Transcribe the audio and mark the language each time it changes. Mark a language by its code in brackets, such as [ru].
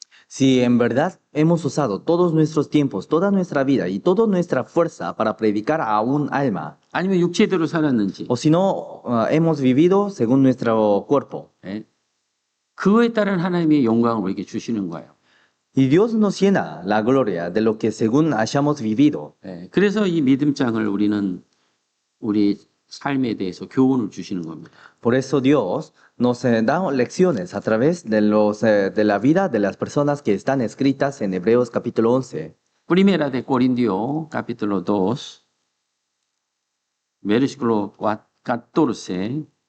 [es] Si en verdad hemos usado todos nuestros tiempos, toda nuestra vida y toda nuestra fuerza para predicar a un alma, [ko] 아니면 육체대로 살았는지 [es] o si no, hemos vivido según nuestro cuerpo. [ko] 예? 그거에 따른 하나님의 영광을 우리에게 주시는 거예요. [es] Y Dios nos llena la gloria de lo que según hayamos vivido. [ko] 예, 그래서 이 믿음장을 우리는 우리 삶에 대해서 교훈을 주시는 겁니다. [es] Por eso Dios nos da lecciones a través de la vida de las personas que están escritas en Hebreos capítulo 11. Primera de Corintios, capítulo 2, versículo 14.